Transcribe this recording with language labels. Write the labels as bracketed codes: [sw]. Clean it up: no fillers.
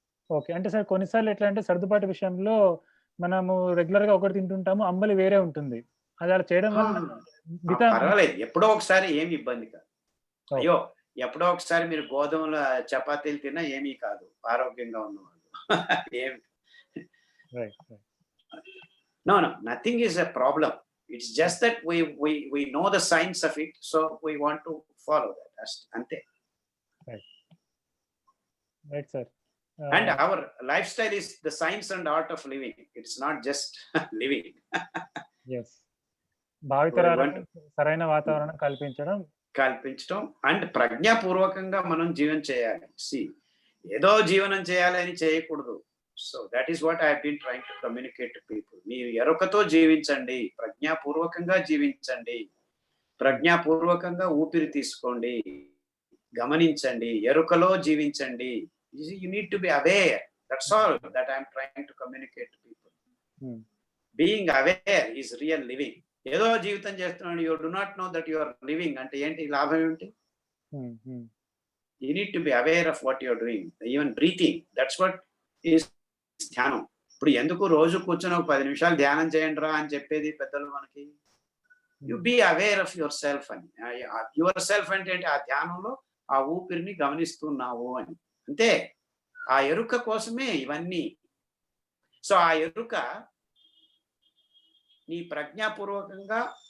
[te] Okay, అంటే sir కొన్నిసార్లు ఎట్లా అంటే సర్దుబాటు విషయంలో మనము రెగ్యులర్ గా ఒకటి తింటుంటాము, అంబలి వేరే ఉంటుంది. అది అలా చేయడం వల్ల పర్వాలేదు, ఎప్పుడో ఒకసారి ఏమి ఇబ్బంది కాదు. అయ్యో, ఎప్పుడో ఒకసారి మీరు గోధుమల చపాతీలు తిన్నా ఏమీ కాదు ఆరోగ్యంగా ఉన్నవాళ్ళు. ఏమి [en] no, nothing is a problem. It's just that we know the science of it, so we want to follow that. [te] Ante. [en] Right sir. And our lifestyle is the science and art of living. It's not just living. Yes. [te] భావితరాలకు సరైన వాతావరణం కల్పించడం and ప్రజ్ఞాపూర్వకంగా మనం జీవనం చేయాలి. ఏదో జీవనం చేయాలి అని చేయకూడదు. [en] So that is what I have been trying to communicate to people. [te] మీరు ఎరుకతో జీవించండి, ప్రజ్ఞాపూర్వకంగా జీవించండి, ప్రజ్ఞాపూర్వకంగా ఊపిరి తీసుకోండి, గమనించండి, ఎరుకలో జీవించండి. [en] You need to be aware. That's all that I am trying to communicate to people. Being aware is real living. [te] ఏదో జీవితం చేస్తున్నాడు, [en] you do not know that you are living [te] అంటే ఏంటి లాభం ఏంటి? [en] You need to be aware of what you are doing. Even breathing, that's what is ధ్యానం. [te] ఇప్పుడు ఎందుకు రోజు కూర్చొని ఒక 10 నిమిషాలు ధ్యానం చేయండి రా అని చెప్పేది పెద్దలు మనకి? [en] you be aware of yourself [te] అని. యువర్ సెల్ఫ్ అంటే ఆ ధ్యానంలో ఆ ఊపిరిని గమనిస్తున్నావు అని, అంతే. ఆ ఎరుక కోసమే ఇవన్నీ. సో ఆ ఎరుక నీ ప్రజ్ఞాపూర్వకంగా